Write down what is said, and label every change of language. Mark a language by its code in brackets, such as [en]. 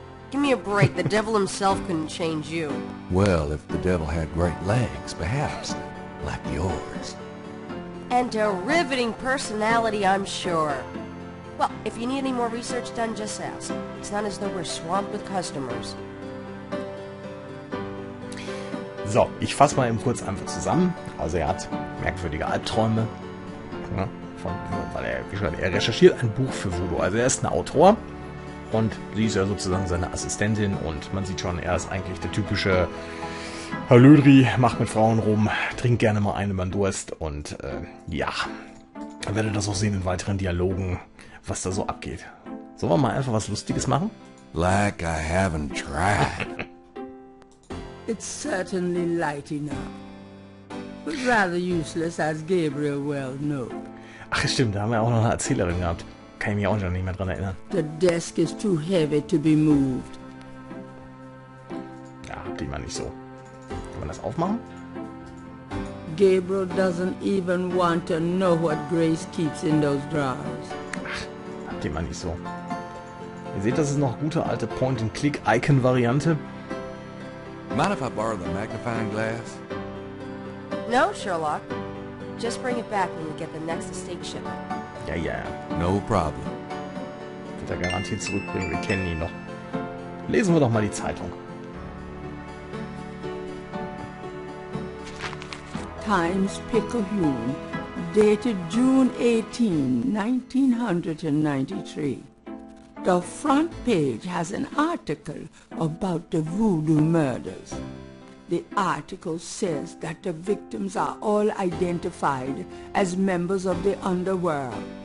[en] Give me a break. The devil himself couldn't change you. Well, if the devil had great legs, perhaps, like yours. And a riveting personality, I'm sure. Well, if you need any more research done, just ask. It's not as though we're swamped with customers. [de] So, ich fasse mal eben kurz einfach zusammen. Also er hat merkwürdige Albträume. Ja, weil er, wie gesagt, er recherchiert ein Buch für Voodoo. Also er ist ein Autor und sie ist ja sozusagen seine Assistentin und man sieht schon, er ist eigentlich der typische Herr Lödri, macht mit Frauen rum, trinkt gerne mal einen über den Durst und ja, dann werdet ihr das auch sehen in weiteren Dialogen, was da so abgeht. Sollen wir mal einfach was Lustiges machen? [en] Like I haven't tried. It's certainly light enough, but rather useless, as Gabriel well knows. [de] Ach stimmt, da haben wir auch noch eine Erzählerin gehabt. Kann ich mich auch schon nicht mehr dran erinnern. [en] The desk is too heavy to be moved. [de] Ja, habt ihr mal nicht so. Kann man das aufmachen? [en] Gabriel doesn't even want to know what Grace keeps in those drawers. [de] Habt ihr mal nicht so. Ihr seht, das ist noch gute alte Point-and-Click-Icon-Variante. [en] Mind if I borrow the magnifying glass? No, Sherlock. Just bring it back when you get the next estate shipment. [de] Ja, ja. [en] No problem. [de] Wird er garantiert zurückbringen. Wir kennen ihn noch. Lesen wir doch mal die Zeitung. [en] Times-Picayune, dated June 18, 1993. The front page has an article about the voodoo murders. The article says that the victims are all identified as members of the underworld.